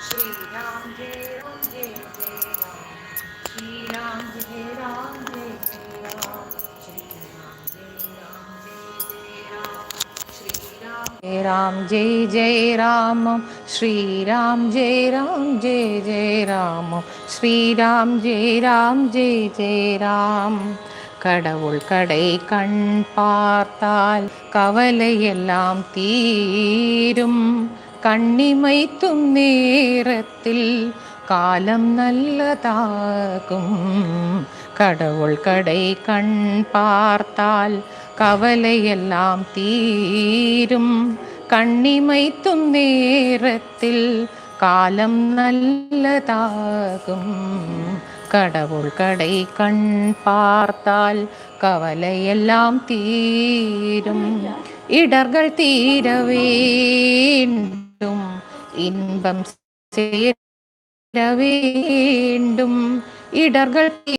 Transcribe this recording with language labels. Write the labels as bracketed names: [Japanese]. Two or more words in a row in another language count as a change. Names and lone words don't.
[Hindi] राम जय जय राम श्री राम जय राम जय जय राम श्री राम जय राम जय जय राम [Tamil] கடவுள் கடை கண் பார்த்தால் கவலை எல்லாம் தீரும் கண்ணிமைத்தும் நேரத்தில் காலம் நல்லதாகும் கடவுள் கடை கண் பார்த்தால் கவலை எல்லாம் தீரும் கண்ணிமைத்தும் நேரத்தில் காலம் நல்லதாகும் கடவுள் கடை கண் பார்த்தால் கவலை எல்லாம் தீரும் இடர்கள் தீர வேண்டும் இன்பம் சேர வேண்டும் இடர்கள்